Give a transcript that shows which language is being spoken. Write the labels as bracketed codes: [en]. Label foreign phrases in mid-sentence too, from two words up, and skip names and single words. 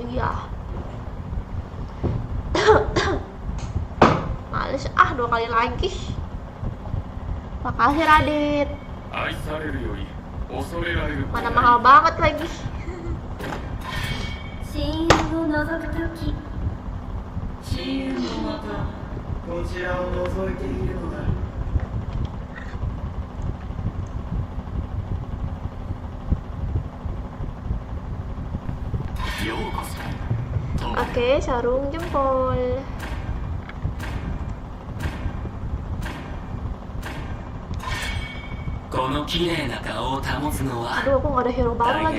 [id] Iya. Males 2 kali lagi. Makasih Radit. Mana mahal banget lagi. [ja] 親友を覗くとき親友もまたこちらを覗いているのだ。 [id] Oke, sarung jempol. Aduh, aku nggak ada hero baru lagi.